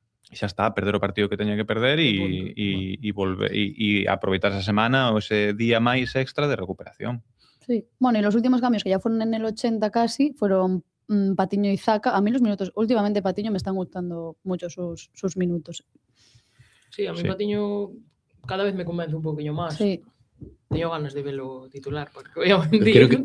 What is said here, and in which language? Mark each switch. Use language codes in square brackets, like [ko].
[gl] E xa está, perder o partido que teña que perder e volver e aproveitar esa semana ou ese día máis extra de recuperación. Sí. [es] Bueno, y los últimos cambios que ya fueron en el 80 casi fueron Patiño y Zaca. A mí los minutos, últimamente Patiño me están gustando mucho sus minutos. Sí, a mí Sí. [gl] Patiño cada vez me convence un poquinho máis. Sí. Teño ganas de velo titular, porque [es] voy a mentir.